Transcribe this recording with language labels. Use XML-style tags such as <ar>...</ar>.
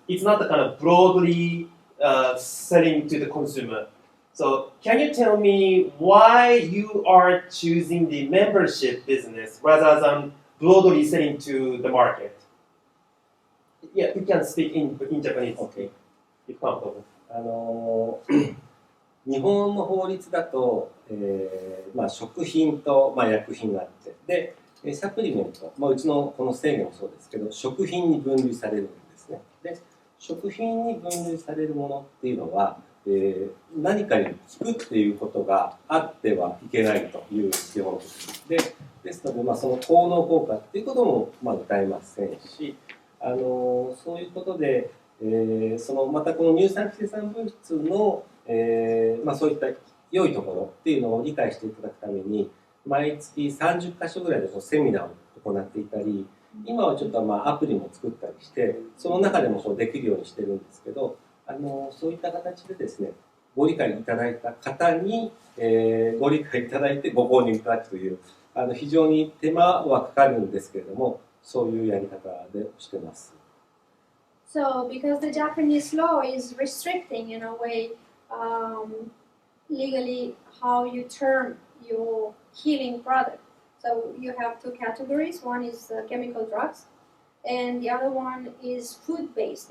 <en>It's not the kind of broadly selling to the consumer. So can you tell me why you are choosing the membership business rather than broadly selling to the market? Yeah, you can speak in Japanese. Okay. If comfortable.</en> <ja>日本の法律だと、食品と、薬品があってでサプリメント、うちのこの制限もそうですけど食品に分類されるんですね。で食品に分類されるものっていうのは、何かに効くっていうことがあってはいけないという基本ですので、その効能効果っていうことも歌えませんし、そういうことで、またこの乳酸菌生産物質のそういった良いところっていうのを理解していただくために毎月30カ所ぐらいでセミナーを行っていたり、今はちょっとアプリも作ったりしてその中でもできるようにしてるんですけど、そういった形でですねご理解いただいた方に、ご理解いただいてご購入いただくという非常に手間はかかるんですけれどもそういうやり方でしてます。</ja> <en>So because the Japanese law is restricting in a way legally how you term your healing product. So you have 2 categories. One is chemical drugs, and the other one is food-based.</en>